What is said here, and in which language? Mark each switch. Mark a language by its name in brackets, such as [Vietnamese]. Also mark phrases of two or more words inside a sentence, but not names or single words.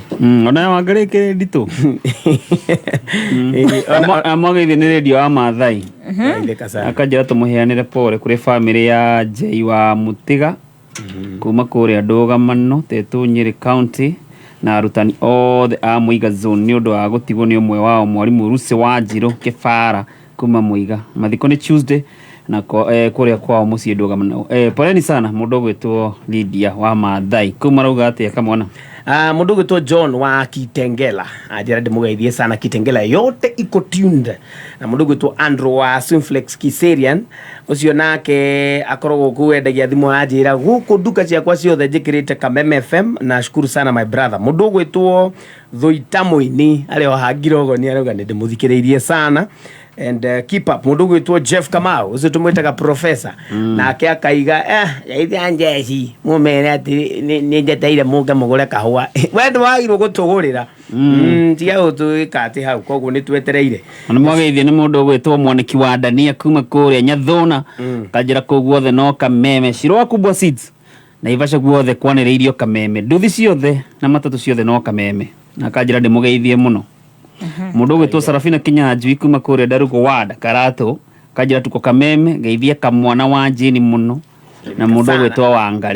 [Kikuyu] ona Wangari ke ndito amwageithie ni radio wa Maathai akanjira tumuheanire pole kuri family ya Jay wa Mutiga kuma kuria Ndugamano Tetu Nyeri County na arutani othe a Muiga zone ni undu wa gutigwo ni umwe wao mwarimu Rusi wa Njiro Kibara kuma Muiga mathiko ni Tuesday na kuria kwao mucii Ndugamano [Swahili] poleni sana [Kikuyu] mundu gwitwo Lydia wa Maathai kuma rauga atia kamwana mundu gwitwo John wa Kitengela ajira ndimugeithie sana Kitengela [Swahili] yote iko [Kikuyu] tuned na mundu gwitwo Andrew wa Swimflex Kiserian ucio nake akorogwo kuendagia thimu ajira guku duka ciakwa ciothe njikirite Kameme FM na [Swahili] shukuru sana [English] my brother [Kikuyu] mundu gwitwo Thoitamuini ario hangirogo ni arauga ndimuthikiriirie sana [English] and keep up [Kikuyu] mundu gwitwo Jeff Kamau ucio tumwitaga professor nake akaiga yaithia njeci mumene ati ni njeteire munge mugure kahua wendu wagirwo gutugurira tiga utuika ati hau koguo ni twetereire ana mwageithie ni mundu gwitwo Mwaniki wa Dania kuma kuria Nyathona kanjira kuguothe no Kameme Shirwa kubwa seeds na Ivasha guothe kwaniriirio Kameme nduthi ciothe na matatu ciothe no Kameme na kanjira ndimugeithie muno mundu gwitwo Sarafina Kinyanjui kuma kuria Darugo ward Karato kanjira tuko Kameme geithia kamwana wa Jini muno na mundu gwitwo Wangari